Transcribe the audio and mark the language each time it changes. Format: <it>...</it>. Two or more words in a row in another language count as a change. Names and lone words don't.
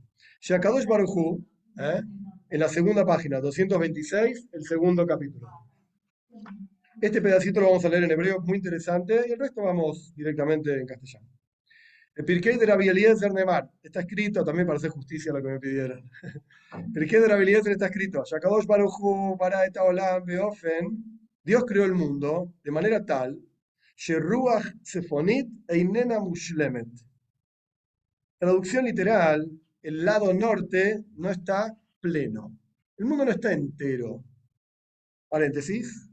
<he>שהקדוש ברוך הוא,</he> <es>en la segunda página, 226, el segundo capítulo. Este pedacito lo vamos a leer en hebreo, muy interesante, y el resto vamos directamente en castellano. El Pirkei de Rabbi Eliezer Neemar, está escrito, también para hacer justicia a lo que me pidieron. Pirkei de Rabbi Eliezer está escrito,</es> <he>שהקדוש ברוך הוא ברא את העולם באופן,</he> <es>Dios creó el mundo de manera tal,</es> <he>שרוח צפונית איננה מושלמת.</he> <es>Traducción literal, el lado norte no está pleno. El mundo no está entero. Paréntesis.</es>